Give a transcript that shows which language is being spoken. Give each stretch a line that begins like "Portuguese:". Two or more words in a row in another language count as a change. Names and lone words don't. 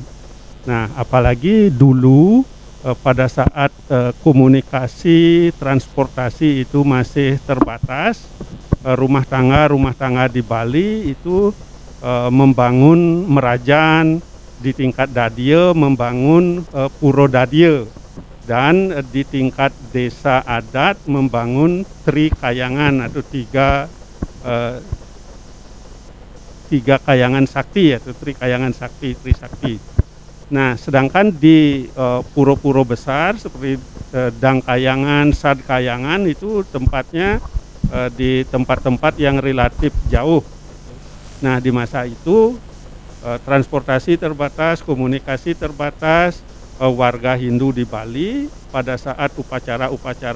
Indonesian: Nah, apalagi dulu pada saat komunikasi transportasi itu masih terbatas, rumah tangga di Bali itu membangun merajan, di tingkat dadie membangun puro dadie, dan di tingkat desa adat membangun tri kayangan atau tiga kayangan sakti, yaitu tri kayangan sakti, tri sakti. Nah, sedangkan di puro-puro besar seperti Dang Kayangan, Sad Kayangan itu tempatnya di tempat-tempat yang relatif jauh. Nah, di masa itu transportasi terbatas, komunikasi terbatas, warga Hindu di Bali pada saat upacara-upacara